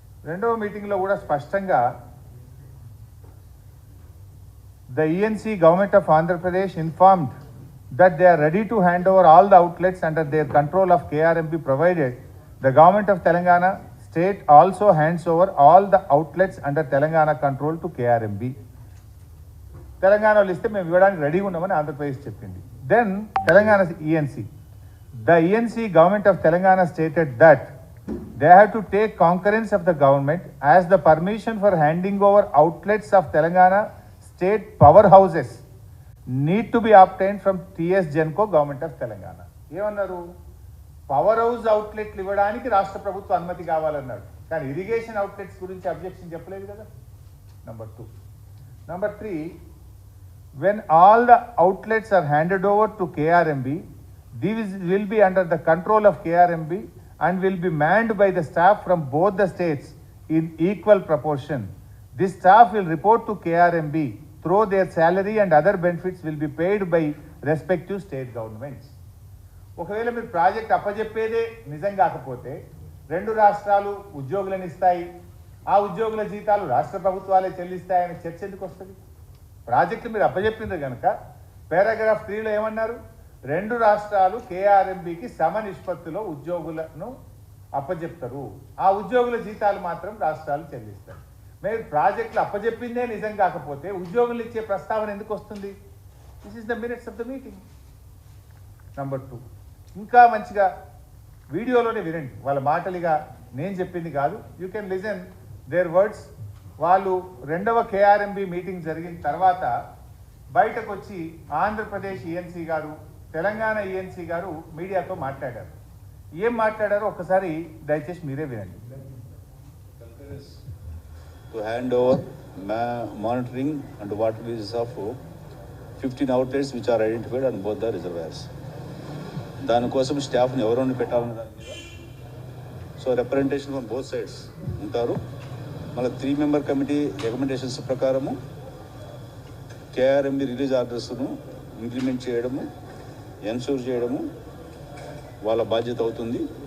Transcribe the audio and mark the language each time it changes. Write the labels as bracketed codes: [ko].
[te] రెండవ మీటింగ్లో కూడా స్పష్టంగా [en] the ENC government of Andhra Pradesh informed that they are ready to hand over all the outlets under their control of KRMP provided the government of Telangana state also hands over all the outlets under Telangana control to KRMP. [te] తెలంగాణలో ఇస్తే మేము ఇవ్వడానికి రెడీగా ఉన్నామని ఆంధ్రప్రదేశ్ చెప్పింది. [en] Then Telangana ENC, the ENC government of Telangana stated that they have to take concurrence of the government as the permission for handing over outlets of Telangana state powerhouses need to be obtained from TS Genco government of Telangana. [te] ఏమన్నారు? Power house అవుట్లెట్లు ఇవ్వడానికి రాష్ట్ర ప్రభుత్వ అనుమతి కావాలన్నాడు, కానీ irrigation outlets గురించి objection చెప్పలేదు కదా. Number 2. [en] Number 3, when all the outlets are handed over to KRMB, these will be under the control of KRMB and will be manned by the staff from both the states in equal proportion. This staff will report to KRMB through their salary and other benefits will be paid by respective state governments. [te] ఒకవేళ మీరు project అప్పజెప్పేదే నిజం కాకపోతే రెండు రాష్ట్రాలు ఉద్యోగులను ఇస్తాయి, ఆ ఉద్యోగుల జీతాలు రాష్ట్ర ప్రభుత్వాలే చెల్లిస్తాయనే చర్చ ఎందుకు వస్తుంది? ప్రాజెక్టు మీరు అప్పజెప్పింది కనుక పారాగ్రాఫ్ 3లో ఏమన్నారు? రెండు రాష్ట్రాలు కేఆర్ఎంబికి సమ నిష్పత్తిలో ఉద్యోగులను అప్పజెప్తారు, ఆ ఉద్యోగుల జీతాలు మాత్రం రాష్ట్రాలు చెల్లిస్తారు. మీరు ప్రాజెక్టులు అప్పజెప్పిందే నిజం కాకపోతే ఉద్యోగులు ఇచ్చే ప్రస్తావన ఎందుకు వస్తుంది? [en] This is the minutes of the meeting. [te] Number 2, ఇంకా మంచిగా వీడియోలోనే వినండి, వాళ్ళ మాటలుగా నేను చెప్పింది కాదు. [en] You can listen their words. [te] వాళ్ళు రెండవ కేఆర్ఎంబి మీటింగ్ జరిగిన తర్వాత బయటకు వచ్చి ఆంధ్రప్రదేశ్ ఈఎన్సీ గారు, తెలంగాణ ఈఎన్సీ గారు మీడియాతో మాట్లాడారు. ఏం మాట్లాడారో ఒక్కసారి దయచేసి మీరే వినండి. [en] To hand over monitoring and water releases of 15 outlets which are identified on both the reservoirs. [te] దానికోసం స్టాఫ్ని ఎవరైనా పెట్టాలన్న దాని మీద [en] so representation from both sides [te] ఉంటారు. మళ్ళీ 3 member కమిటీ రికమెండేషన్స్ ప్రకారము కేఆర్ఎంబి రిలీజ్ ఆర్డర్స్ను ఇంప్లిమెంట్ చేయడము, ఎన్షూర్ చేయడము వాళ్ళ బాధ్యత అవుతుంది.